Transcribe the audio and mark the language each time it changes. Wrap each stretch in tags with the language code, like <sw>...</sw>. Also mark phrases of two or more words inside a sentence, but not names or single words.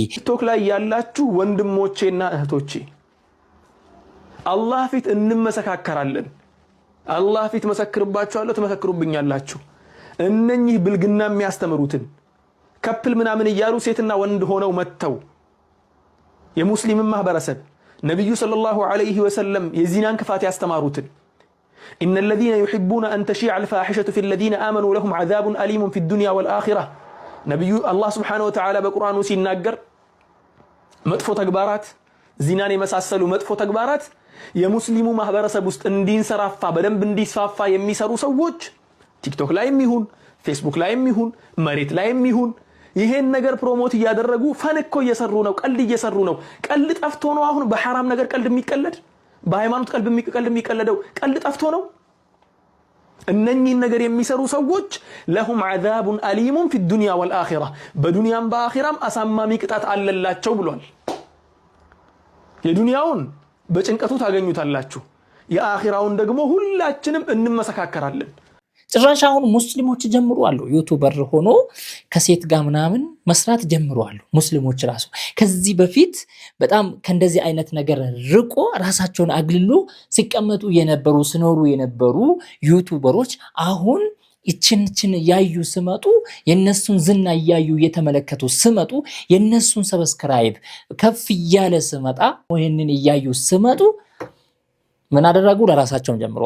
<am>ቲክቶክ ላይ ያላችሁ ወንድሞቼና እህቶቼ አላህ ፊት እንመሰካከራለን። አላህ ፊት መሰክርባችኋለሁ ተመሰክሩብኛላችሁ እነኚህ ብልግና የሚያስተምሩትን ከፕል ምናምን ይያሉ ሴትና ወንድ ሆነው መተው የሙስሊም ማህበረሰብ ነብዩ</am> <ar>صلى الله عليه وسلم</ar> <am>የዚናን ክፋት</am> <ar>ያስተማሩትን إن الذين يحبون أن تشيع الفاحشة في الذين آمنوا لهم عذاب أليم في الدنيا والآخرة نبي الله سبحانه وتعالى بقرآن</ar> <am>ሲናገር መጥፎ ተግባራት ዚናን የመሳሰሉ መጥፎ ተግባራት የሙስሊሙ ማህበረሰብ ውስጥ እንዲንሰራፋ በደንብ እንዲስፋፋ የሚሰሩ ሰዎች ቲክቶክ ላይም ይሁን ፌስቡክ ላይም ይሁን መሬት ላይም ይሁን ይሄን ነገር ፕሮሞት ያደረጉ ፈንኮ እየሰሩ ነው ቀልድ እየሰሩ ነው ቀልድ ጠፍቶ ነው አሁን በሐራም ነገር ቀልድ የሚቀለድ በሃይማኖት ቀልድ የሚቀለደው ቀልድ ጠፍቶ ነው እነኚህ ነገር የሚሰሩ ሰዎች</am> <ar>لهم عذاب أليم في الدنيا والآخرة</ar> <am>በዱንያም በአኺራም አሳማሚ ቅጣት አለላቸው ብሏል የዱንያውን በጭንቀቱ ታገኙታላችሁ የአኺራውን ደግሞ ሁላችንም እንመሰካከራለን ጭራሽ አሁን ሙስሊሞች ጀምሩ አሉ ዩቲዩበር ሆኖ ከሴት ጋር ምናምን መስራት ጀምሩ አሉ ሙስሊሞች ራሱ ከዚህ በፊት በጣም ከእንደዚህ አይነት ነገር ርቆ ራሳቸውን አግልሎ ሲቀመጡ የነበሩ ስኖሩ የነበሩ ዩቲዩበሮች አሁን እቺን ያዩ ስመጡ የነሱን ዝና ያዩ የተመለከቱ ስመጡ የነሱን ሰብስክራይብ ከፍ ያለ ስመጣ ወይንን ያዩ ስመጡ ምን አደረጉ ለራሳቸውም</am>